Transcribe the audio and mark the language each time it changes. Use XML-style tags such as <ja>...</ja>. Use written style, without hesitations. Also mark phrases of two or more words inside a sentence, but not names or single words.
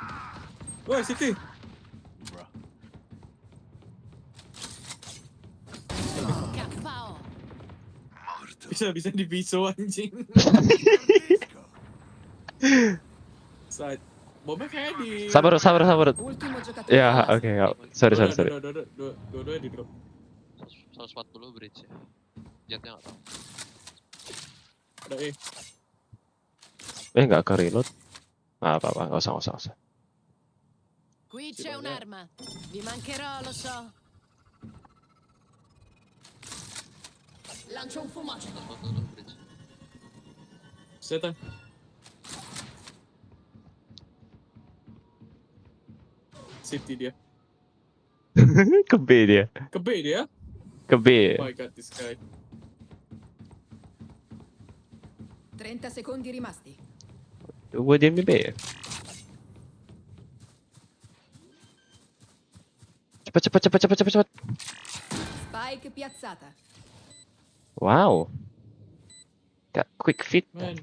<id>Woi, City. KO. Bisa dibiso anjing. Side. Bomnya kayak di... Sabar.</id> <it>Ultimo giocatore</it> <id>Ya,</id> <it>rimasto.</it> <id>oke. Sorry. Dua-duanya di drop. 140 bridge ya. Jetnya nggak tahu. Ada E. Nggak ke reload. Apa, nggak usah.</id> <it>Qui c'è un'arma. Vi mancherò, lo so. Lancio un fumogeno.</it> <id>140 bridge. Setan. City dia. Ke B dia. Ke B dia? Ke B.</id> <en>Oh my god, this guy.</en> <it>30 secondi rimasti.</it> <id>Gue diam di B ya. Cepet.</id> <it>Spike piazzata.</it> <en>Wow. Got quick feet. Man.</en>